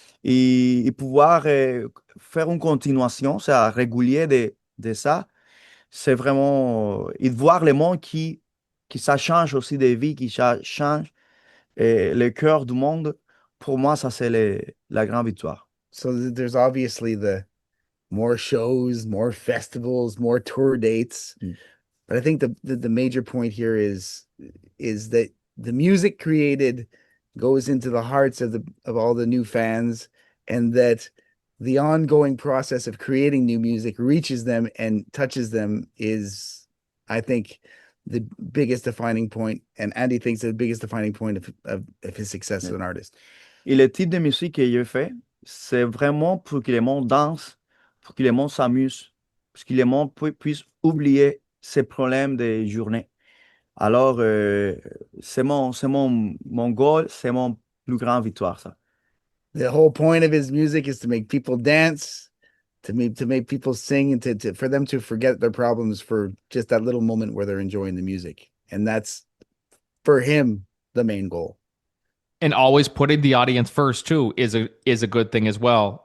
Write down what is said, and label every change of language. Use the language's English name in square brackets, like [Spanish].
[French] Et pouvoir faire une continuation, c'est régulier de ça, c'est vraiment, et de voir le monde qui ça change aussi des vies, qui change le cœur du monde. Pour moi, ça, c'est la grande victoire. [English] So there's obviously the more shows, more festivals, more tour dates. But I think the major point here is that the music created goes into the hearts of all the new fans, and that the ongoing process of creating new music reaches them and touches them is, I think, the biggest defining point. And Andy thinks the biggest defining point of his success as an artist. [French] Et le type de musique que je fais, c'est vraiment pour que le monde danse, pour que le monde s'amuse, pour que le monde puisse oublier ses problèmes de journée. Alors, c'est mon goal, c'est mon plus grand victoire, ça. [English] The whole point of his music is to make people dance, to make people sing, and to for them to forget their problems for just that little moment where they're enjoying the music. And that's, for him, the main goal. And always putting the audience first too is a good thing as well.